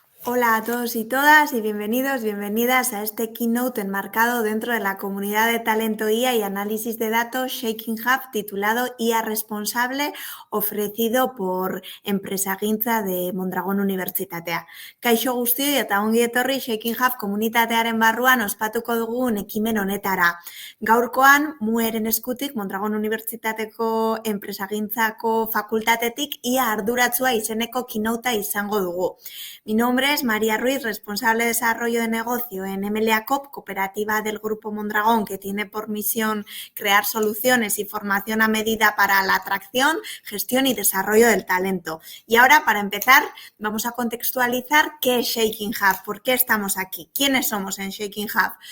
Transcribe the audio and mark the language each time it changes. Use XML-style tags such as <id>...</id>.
<es>Hola a todos y todas y bienvenidos, bienvenidas a este keynote enmarcado dentro de la comunidad de talento IA y análisis de datos Shaking Hub titulado IA Responsable, ofrecido por Enpresagintza de Mondragon Unibertsitatea.</es> <eu>Kaixo guztioi eta ongi etorri Shaking Hub komunitatearen barruan ospatuko dugun ekimen honetara. Gaurkoan, mueren eskutik Mondragon Unibertsitateko Enpresagintzako fakultatetik IA arduratsua izeneko keynotea izango dugu.</eu> <es>Mi nombre es María Ruiz, responsable de desarrollo de negocio en MLA Coop, cooperativa del Grupo Mondragón, que tiene por misión crear soluciones y formación a medida para la atracción, gestión y desarrollo del talento. Y ahora, para empezar, vamos a contextualizar qué es Shaking Hub, por qué estamos aquí, quiénes somos en Shaking Hub.</es>